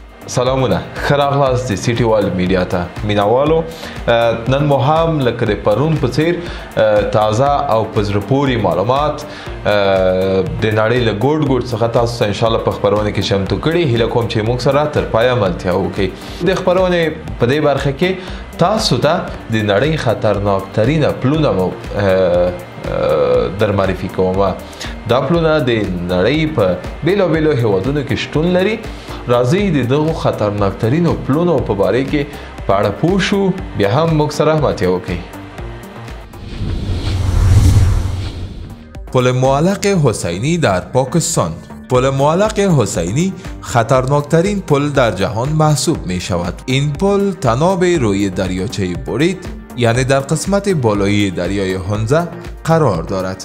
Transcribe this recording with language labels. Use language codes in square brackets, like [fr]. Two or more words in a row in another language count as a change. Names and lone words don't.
[ps] سلامونه خراغلاست دی سیټي والد میډیا ته مینوالو نن مو هم لکه د پرون په څیر تازه او په زړه پورې معلومات د نړۍ له ګوټ ګوټ څخه تاسو ته انشاءالله په خپرونه کې چمتو کړي هیله کوم چې موږ سره تر پایه ملتیا وکړي د خپرونې په دې برخه کې تاسو ته د نړۍ خطرناک ترینه پلونه مو در معرفي کوم دا پلونه د نړۍ په بیلابیلو هیوادونو کې شتون لري راځي د دغو خطرناک ترینو پلونو په باره کې په اړه پوه شو بیا هم موږ سره ملتیا وکړئ. [fa] پل معلق حسینی در پاکستان. پل معلق حسینی خطرناک ترین پل در جهان محسوب می شود. این پل تناب روی دریاچه برید یعنی در قسمت بالایی دریای هنزه قرار دارد.